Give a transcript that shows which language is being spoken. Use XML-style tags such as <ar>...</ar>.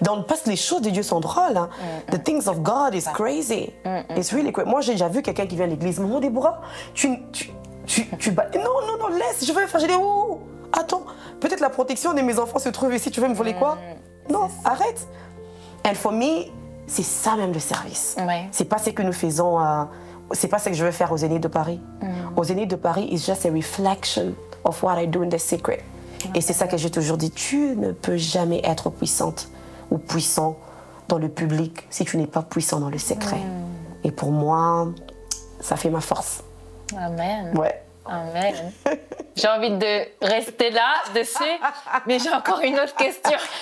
<fr>Parce que les choses de Dieu sont drôles. Hein.</fr> <en>The things of God is crazy. It's really crazy.</en> <fr>Moi, j'ai déjà vu quelqu'un qui vient à l'église. Maman Déborah, tu bats. Non, laisse, je veux faire. J'ai dit, oh, attends, peut-être la protection de mes enfants se trouve ici, tu veux me voler quoi? Non, arrête.</fr> <en>And for me,</en> <fr>c'est ça même le service. Ouais. C'est pas ce que nous faisons, c'est pas ce que je veux faire aux Zénith de Paris. Aux Zénith de Paris,</fr> <en>it's just a reflection of what I do in the secret.</en> <fr>Et c'est ça que j'ai toujours dit, tu ne peux jamais être puissante ou puissant dans le public si tu n'es pas puissant dans le secret. Et pour moi, ça fait ma force. Amen. Ouais. Amen. J'ai envie de rester là, dessus, mais j'ai encore une autre question.</fr>